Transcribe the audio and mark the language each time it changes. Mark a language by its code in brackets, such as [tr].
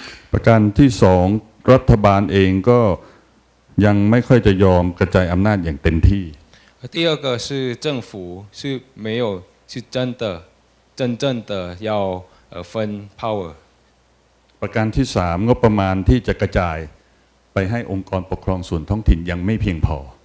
[th] ประการที่สองรัฐบาลเองก็ยังไม่ค่อยจะยอมกระจายอำนาจอย่างเต็มที่ [zh] 第二个是政府是没有是真正的要分 power。 [th] ประการที่สามงบประมาณที่จะกระจายไปให้องค์กรปกครองส่วนท้องถิ่นยังไม่เพียงพอ